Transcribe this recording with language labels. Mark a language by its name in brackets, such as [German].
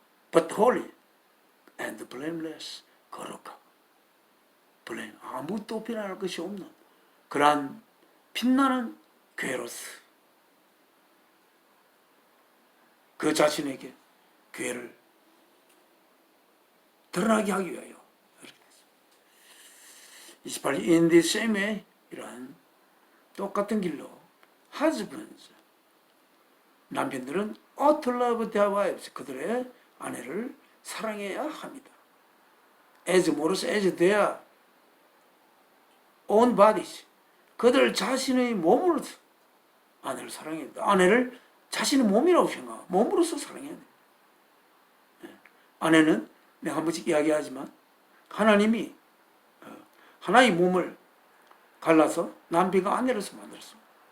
[English] but holy and blameless, [Korean] 거룩하고 blame, 아무것도 비난할 것이 없는 그러한 빛나는 교회로서 그 자신에게 교회를 드러나게 하기 위하여. 28. [English] In the same way, [Korean] 이러한 똑같은 길로 [English] husbands, [Korean] 남편들은 [English] ought to love their wives, [Korean] 그들의 아내를 사랑해야 합니다. as 모로서 [English] as their own bodies, [Korean] 그들 자신의 몸으로서 아내를 사랑해야 합니다. 아내를 자신의 몸이라고 생각하고 몸으로서 사랑해야 합니다. 아내는 내가 한 번씩 이야기하지만 하나님이 하나의 몸을 갈라서 남편과 아내로서 만들었습니다.